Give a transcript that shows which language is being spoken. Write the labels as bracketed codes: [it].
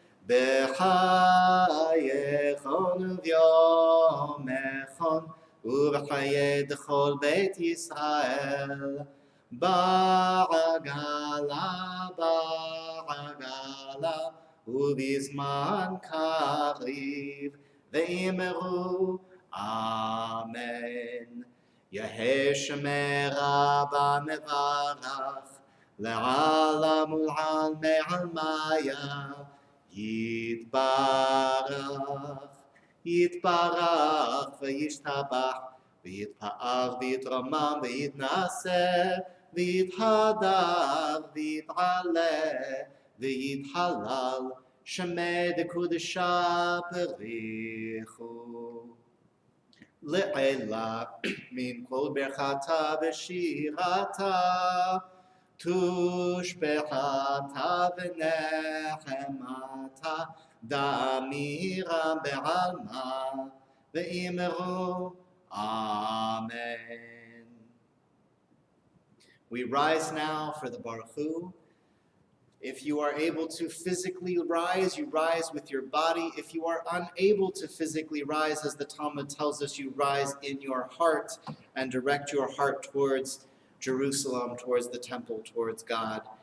[arc] B'chayechon u'vyomechon u'b'chayei d'chol Beit Yisrael, Ba'agala, Ba'agala, ובזמן קריב, ואמרו אמן. יהא שמי רבה מברך, לעלם ולעלמי עלמיה, יתברך, יתברך וישתבח, ויתפאר ויתרומם ויתנשא, ויתהדר ויתעלה, ויתהלל, שמי דקודשה בריחו. לעילה מן כל ברכתה ושירתה, תושבחתה ונחמתה דאמירה בעלמא ואמרו Amen. [en] We rise now for the Baruch Hu. If you are able to physically rise, you rise with your body. If you are unable to physically rise, as the Talmud tells us, you rise in your heart and direct your heart towards Jerusalem, towards the temple, towards God.